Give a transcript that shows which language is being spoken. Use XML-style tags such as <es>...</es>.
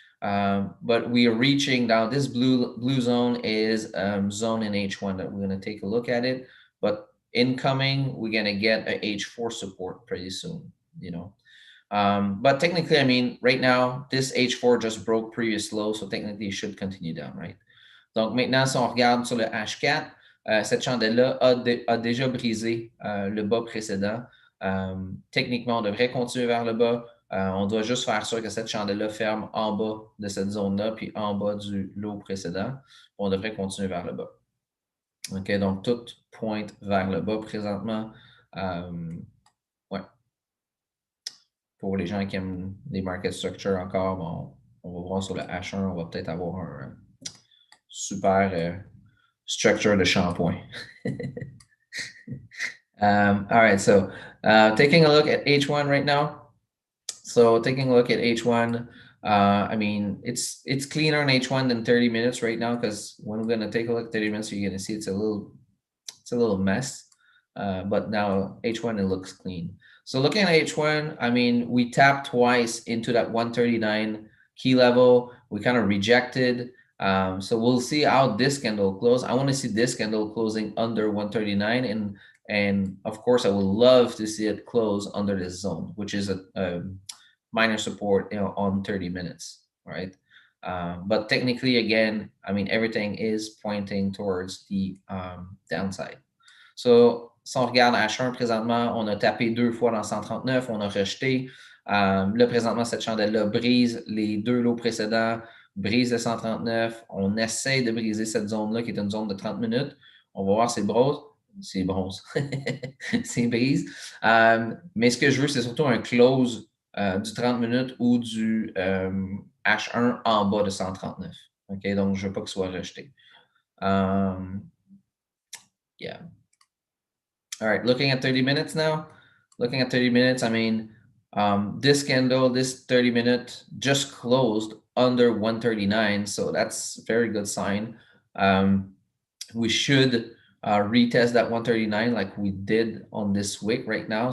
<en>But we are reaching now. This blue zone is zone in H1 that we're going to take a look at it. But incoming, we're going to get a H4 support pretty soon, you know. But technically, I mean, right now, this H4 just broke previous low, so technically, it should continue down, right?</en> <fr>Donc maintenant, si on regarde sur le H4, cette chandelle-là a déjà brisé le bas précédent. Techniquement, on devrait continuer vers le bas. On doit juste faire sûr que cette chandelle-là ferme en bas de cette zone-là, puis en bas du lot précédent. On devrait continuer vers le bas. OK, donc tout pointe vers le bas présentement. Ouais. Pour les gens qui aiment les market structure encore, bon, on va voir sur le H1, on va peut-être avoir un super structure de shampoing.</fr> <en>All right, so taking a look at H1 right now. So taking a look at H1, I mean, it's cleaner on H1 than 30 minutes right now, because when we're gonna take a look at 30 minutes, you're gonna see it's a little mess. But now H1, it looks clean. So looking at H1, I mean, we tapped twice into that 139 key level. We kind of rejected. So we'll see how this candle close. I want to see this candle closing under 139, and of course I would love to see it close under this zone, which is a minor support, on 30 minutes, right? But technically, again, I mean, everything is pointing towards the downside.</en> <fr>So, si on regarde H1 présentement, on a tapé 2 fois dans 139, on a rejeté. Là, présentement, cette chandelle-là brise les 2 lots précédents, brise le 139. On essaie de briser cette zone-là, qui est une zone de 30 minutes. On va voir c'est bronze. C'est bronze. C'est brise. Mais ce que je veux, c'est surtout un close du 30 minutes ou du H1 en bas de 139. OK? Donc, je ne veux pas qu'il soit rejeté.</fr> <en>Yeah. All right, looking at 30 minutes now. Looking at 30 minutes, I mean, this candle, this 30-minute just closed under 139, so that's a very good sign. We should retest that 139 like we did on this wick right now.</en>